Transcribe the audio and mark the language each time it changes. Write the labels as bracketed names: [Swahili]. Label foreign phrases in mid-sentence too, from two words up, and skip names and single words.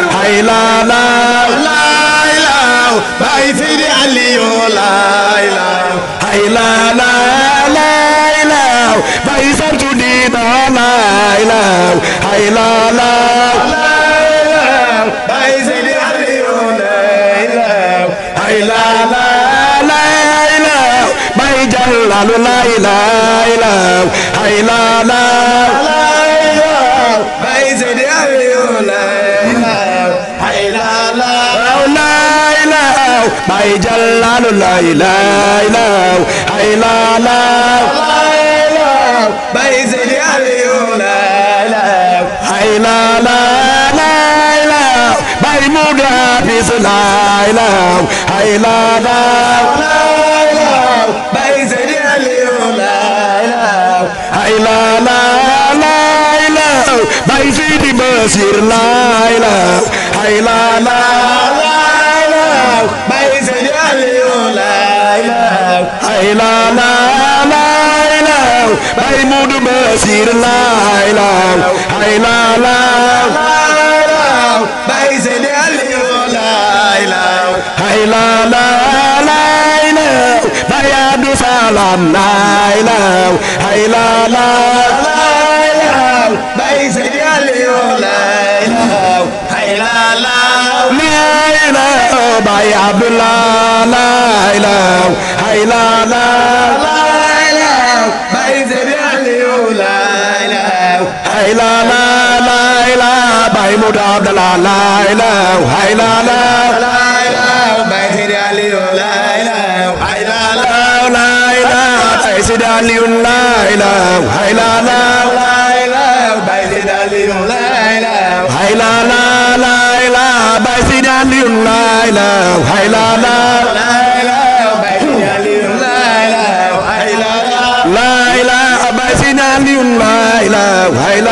[Wolof] Ay la la la ilaw, Baay Sidi Aliyu la ilaw. Ay la la la ilaw, Baay Sartu Diina la ilaw. Ay la la la ilaw, Baay Sidi Aliyu la ilaw. Hay la la la la, Baye Jàllalu la la la, hay la la la la, Baye Seydi Aliou la la, hay la la la la, Baye Jàllalu la la la, hay la la la. Baye Seydi Aliou, [Arabic] لا إله. [Wolof] Hay la la la la, Baye Modou Hafiz, [Arabic] لا إله. [Wolof] Hay la la la la, Baye Seydi Aliou, [Arabic] لا إله. [Wolof] Hay la la la la, Baye Seydi Basir, [Arabic] لا إله. [Wolof] Hay la la la la, Baye Seydi Aliou, [Arabic] لا إله. [Wolof] Hay la la la la, Baye Modou Bassir la la, hay la la la la, Baye Seydi Aliou la la, hay la la la la, Baye Abdou Salam la la, hay la la la la, Baye Seydi Aliou la la. Hay la la. [Arabic] لا إله, Baye Abdullah. لا إله, hay la la. لا إله, Baye Seydi Aliou. لا إله. Hay la la, لا إله, Baye Modou Abdallah. لا إله, hay la la. لا إله, Baye Seydi Aliou. لا إله. لا إله، لا إله, Baye Sidi Aliou, لا إله، لا إله، لا إله, Baye Sidi Aliou, لا إله. لا إله، لا إله، لا إله, Baye Sidi Aliou, لا إله، لا إله. لا إله, Baye Sidi Aliou, لا إله, la